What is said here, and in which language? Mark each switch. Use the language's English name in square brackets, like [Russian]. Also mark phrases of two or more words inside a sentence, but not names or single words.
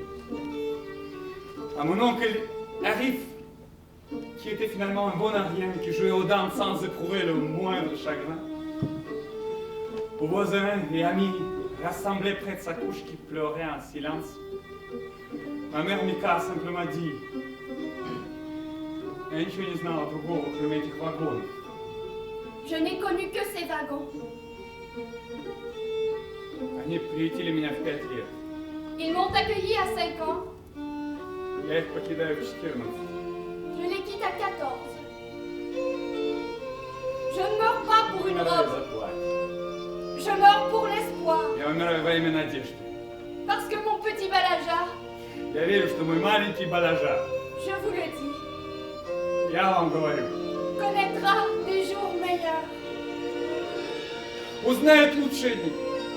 [French] À mon oncle Arif, qui était finalement un bon arien, qui jouait aux dames sans éprouver le moindre chagrin. Aux voisins et amis rassemblés près de sa couche qui pleurait en silence. Ma mère Mika a simplement dit: [Russian] «Я ничего не знала другого, кроме этих вагонов». [French] Je n'ai connu que ces wagons. [Russian] Они приютили меня в 5 лет. [French] Ils m'ont accueilli à 5 ans. [Russian] Я их покидаю в 14. [French] Je les quitte à 14. Je ne meurs pas pour une robe. Je meurs pour l'espoir. [Russian] Я умираю во имя надежды. [French] Parce que mon petit Balaja, [Russian] Я верю, что мой маленький Балажа, [French] je vous le dis, [Russian] я вам говорю, [French] connaîtra des jours meilleurs. [Russian] узнает лучшие дни.